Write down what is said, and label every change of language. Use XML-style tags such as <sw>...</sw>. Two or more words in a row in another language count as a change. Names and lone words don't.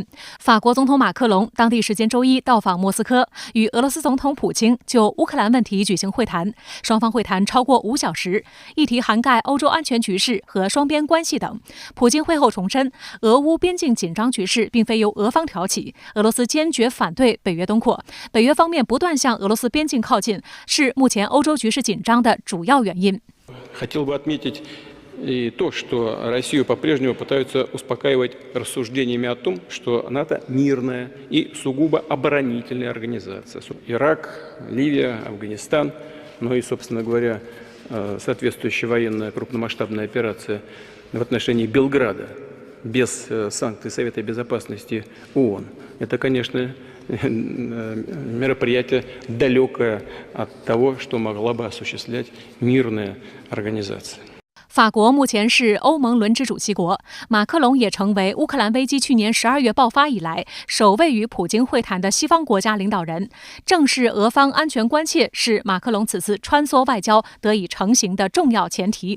<zh>法国总统马克龙当地时间周一到访莫斯科，与俄罗斯总统普京就乌克兰问题举行会谈，双方会谈超过5小时，议题涵盖欧洲安全局势和双边关系等。普京会后重申，俄乌边境紧张局势并非由俄方挑起，俄罗斯坚决反对北约东扩，北约方面不断向俄罗斯边境靠近，是目前欧洲局势紧张的主要原因。</zh> <ru>Хотел бы отметить и то, что Россию по-прежнему пытаются успокаивать рассуждениями о том, что НАТО мирная и сугубо оборонительная организация. Ирак, Ливия, Афганистан, ну и, собственно говоря, соответствующая военная крупномасштабная операция в отношении Белграда без санкций Совета Безопасности ООН. Это, конечно, мероприятие далекое от того, что могла бы осуществлять мирная организация.</ru> <zh>法国目前是欧盟轮值主席国，马克龙也成为乌克兰危机去年12月爆发以来首位与普京会谈的西方国家领导人。正是俄方安全关切是马克龙此次穿梭外交得以成型的重要前提。</zh>